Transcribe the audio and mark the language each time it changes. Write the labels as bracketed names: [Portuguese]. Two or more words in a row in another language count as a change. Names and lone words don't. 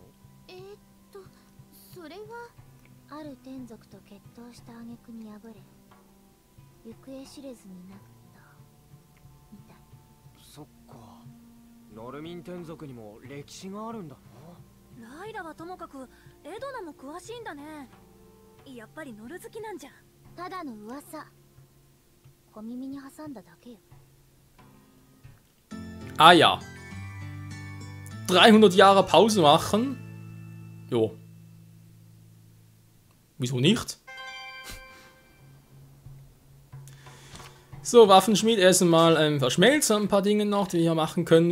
[Japanese] それはある天族と決闘した挙句に敗れ、行方知れずになったみたい。そっか、ノルミン天族にも歴史があるんだな。ライラはともかくエドナも詳しいんだね。やっぱりノル好きなんじゃ。ただの噂、小耳に挟んだだけよ。 [German] Ah ja. 300 Jahre Pause machen? Jo. Wieso nicht? So, Waffenschmied erstmal verschmelzen ein paar Dinge noch, die wir hier machen können.